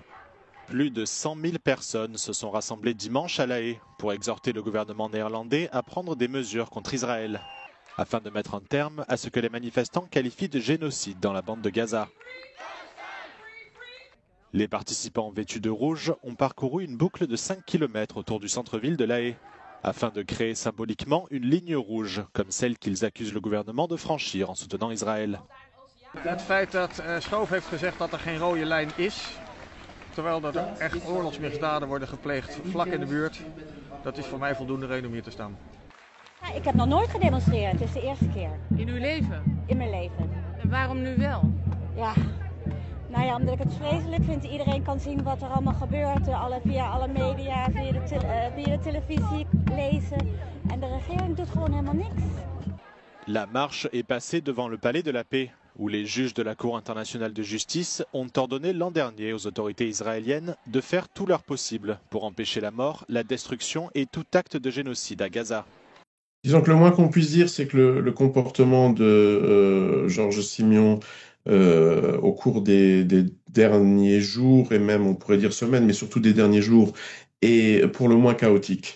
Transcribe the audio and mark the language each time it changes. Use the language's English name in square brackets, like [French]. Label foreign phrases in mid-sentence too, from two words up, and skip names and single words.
[French] Plus de 100 000 personnes se sont rassemblées dimanche à La Haye pour exhorter le gouvernement néerlandais à prendre des mesures contre Israël, afin de mettre un terme à ce que les manifestants qualifient de génocide dans la bande de Gaza. Les participants vêtus de rouge ont parcouru une boucle de 5 km autour du centre-ville de La Haye, afin de créer symboliquement une ligne rouge, comme celle qu'ils accusent le gouvernement de franchir en soutenant Israël. [Dutch] Het feit dat Schoof heeft gezegd dat geen rode lijn is, terwijl er echt oorlogsmisdaden worden gepleegd vlak in de buurt, dat is voor mij voldoende reden om hier te staan. Ja, ik heb nog nooit gedemonstreerd, het is de eerste keer. In uw leven? In mijn leven. En waarom nu wel? Ja, nou ja, omdat ik het vreselijk vind. Iedereen kan zien wat er allemaal gebeurt, via alle media, via de televisie, lezen. En de regering doet gewoon helemaal niks. [French] La marche est passée devant le palais de la paix, où les juges de la Cour internationale de justice ont ordonné l'an dernier aux autorités israéliennes de faire tout leur possible pour empêcher la mort, la destruction et tout acte de génocide à Gaza. Disons que le moins qu'on puisse dire, c'est que le comportement de Georges Simeon au cours des derniers jours, et même on pourrait dire semaines, mais surtout des derniers jours, est pour le moins chaotique.